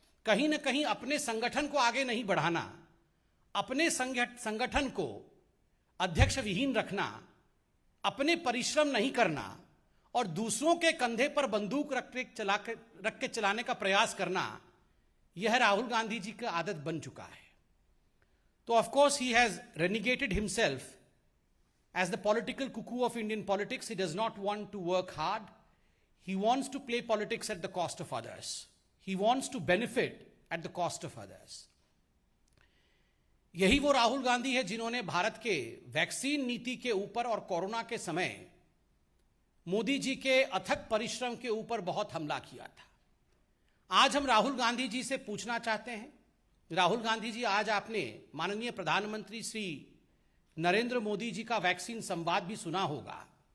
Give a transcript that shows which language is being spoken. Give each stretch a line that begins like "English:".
Hindi: कहीं ना कहीं अपने संगठन को आगे नहीं बढ़ाना, अपने संगठन को अध्यक्ष विहीन रखना, अपने परिश्रम नहीं करना और दूसरों के कंधे पर बंदूक रख के चलाने का प्रयास करना, यह राहुल गांधी जी की आदत बन चुका है। तो
English: Of course he has renegated himself as the political cuckoo of Indian politics. He does not want to work hard. He wants to play politics at the cost of others. He wants to benefit at the cost of others.
Hindi: यही वो राहुल गांधी है जिन्होंने भारत के vaccine नीति के ऊपर और corona के समय मोदी जी के अथक परिश्रम के ऊपर बहुत हमला किया था। आज हम राहुल गांधी जी से पूछना चाहते हैं, राहुल गांधी जी, आज आपने माननीय प्रधानमंत्री श्री नरेंद्र मोदी जी का वैक्सीन संवाद भी सुना होगा।